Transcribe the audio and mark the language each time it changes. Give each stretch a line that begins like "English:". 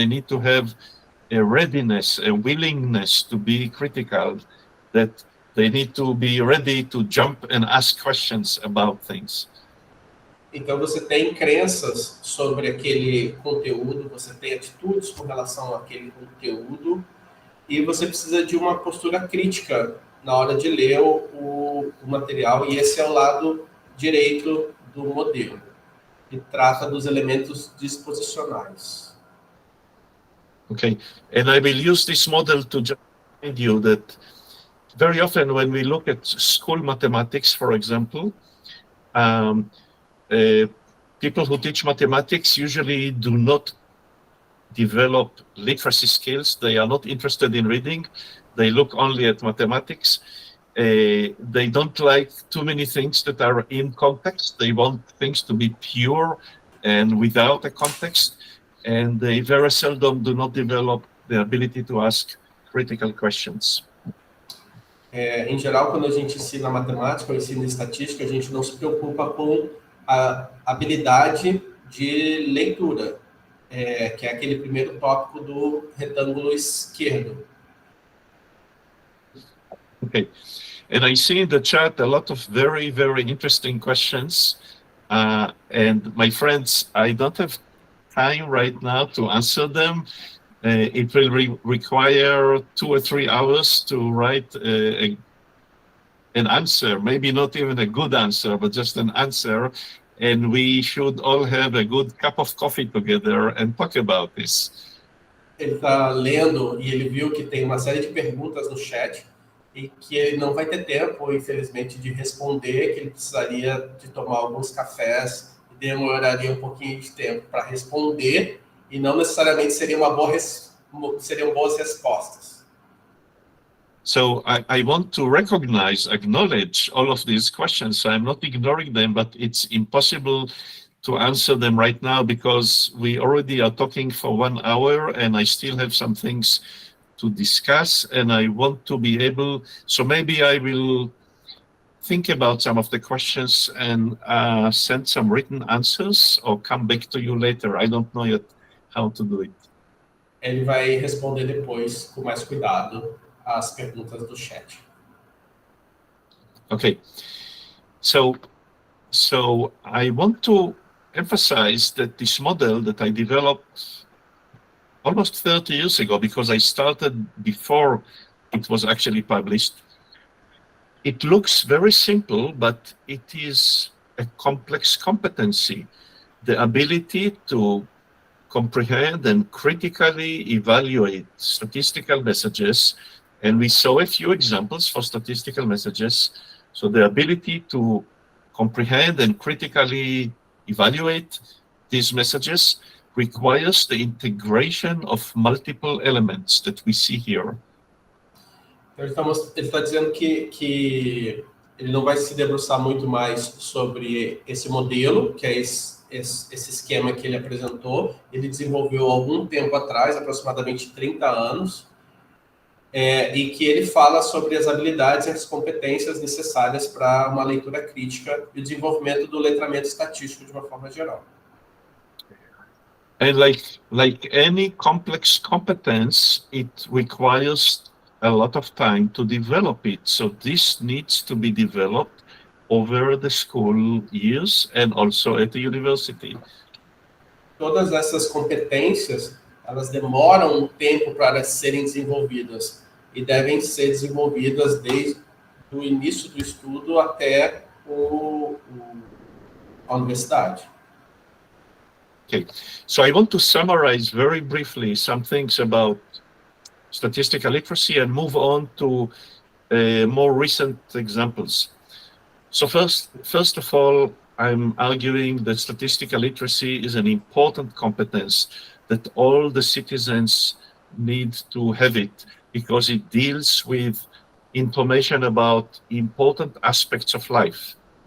English: They need to have a readiness, a willingness to be critical, that they need to be ready to jump and ask questions about things.
Portuguese: Então, você tem crenças sobre aquele conteúdo, você tem atitudes com relação àquele conteúdo, e você precisa de uma postura crítica na hora de ler o material, e esse é o lado direito do modelo, que trata dos elementos disposicionais.
English: Okay, and I will use this model to remind you that very often when we look at school mathematics, for example, people who teach mathematics usually do not develop literacy skills. They are not interested in reading. They look only at mathematics. They don't like too many things that are in context. They want things to be pure and without a context. And they very seldom do not develop the ability to ask critical questions.
Portuguese: Em geral, quando a gente ensina matemática ou ensina estatística, a gente não se preocupa com a habilidade de leitura, que é aquele primeiro tópico do retângulo esquerdo.
English: Okay, and I see in the chat a lot of very, very interesting questions. And my friends, I don't have time right now to answer them. It will require 2 or 3 hours to write an answer, maybe not even a good answer, but just an answer. and we should all have a good cup of coffee together and talk about this.
Portuguese: Ele está lendo e ele viu que tem uma série de perguntas no chat e que ele não vai ter tempo, infelizmente, de responder, que ele precisaria de tomar alguns cafés e demoraria um pouquinho de tempo para responder e não necessariamente seriam boas respostas.
English: So I want to acknowledge all of these questions. So I'm not ignoring them, but it's impossible to answer them right now because we already are talking for 1 hour and I still have some things to discuss and I want to be able, so maybe I will think about some of the questions and send some written answers or come back to you later. I don't know yet how to do it.
Portuguese: Ele vai responder depois, com mais cuidado, as perguntas do chat.
English: Okay, so I want to emphasize that this model that I developed almost 30 years ago, because I started before it was actually published, it looks very simple, but it is a complex competency, the ability to comprehend and critically evaluate statistical messages. And we saw a few examples for statistical messages. So the ability to comprehend and critically evaluate these messages requires the integration of multiple elements that we see here.
Portuguese: Então, ele está dizendo que ele não vai se debruçar muito mais sobre esse modelo, que é esse esquema que ele apresentou. Ele desenvolveu há algum tempo atrás, aproximadamente 30 anos, e que ele fala sobre as habilidades e as competências necessárias para uma leitura crítica e o desenvolvimento do letramento estatístico de uma forma geral.
English: And like any complex competence, it requires a lot of time to develop it. So this needs to be developed over the school years and also at the university.
Portuguese: Todas essas competências, elas demoram um tempo para serem desenvolvidas e devem ser desenvolvidas desde o início do estudo até a universidade.
English: Okay, so I want to summarize very briefly some things about statistical literacy and move on to more recent examples. So first of all, I'm arguing that statistical literacy is an important competence that all the citizens need to have it because it deals with information about important aspects of life.